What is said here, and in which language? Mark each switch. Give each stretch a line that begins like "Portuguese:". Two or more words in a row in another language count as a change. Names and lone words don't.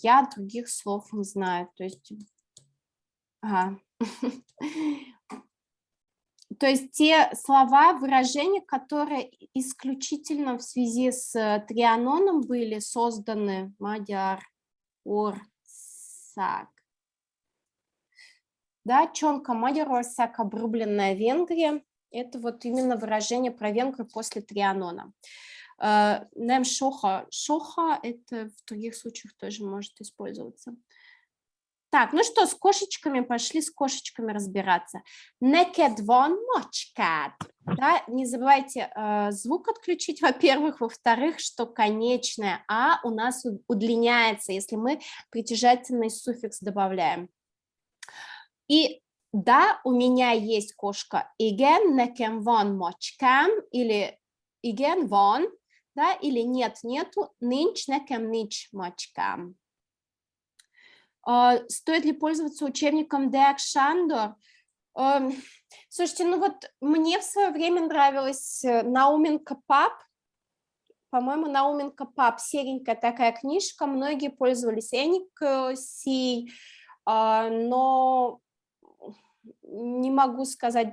Russian: Я других слов не знаю. То есть... То есть те слова, выражения, которые исключительно в связи с Трианоном были созданы Magyarország. Да, Чонка Magyarország, обрубленная Венгрия, это вот именно выражение про Венгрию после Трианона.
Hungarian: Nem soha, soha,
Russian: это в других случаях тоже может использоваться. Так, ну что, с кошечками пошли с кошечками разбираться.
Hungarian: Neked van macskád.
Russian: Да, не забывайте звук отключить, во-первых. Во-вторых, что конечное «а» у нас удлиняется, если мы притяжательный суффикс добавляем. И да, у меня есть кошка.
Hungarian: Igen, nekem van macskám, или igen, van,
Russian: да, или нет, нету,
Hungarian: nincs, nekem nincs macskám.
Russian: Стоит ли пользоваться учебником De Akşandor? Слушайте, ну вот мне в свое время нравилась Науменко Пап. По-моему, Науменко Пап, серенькая такая книжка. Многие пользовались Эниксией, но не могу сказать.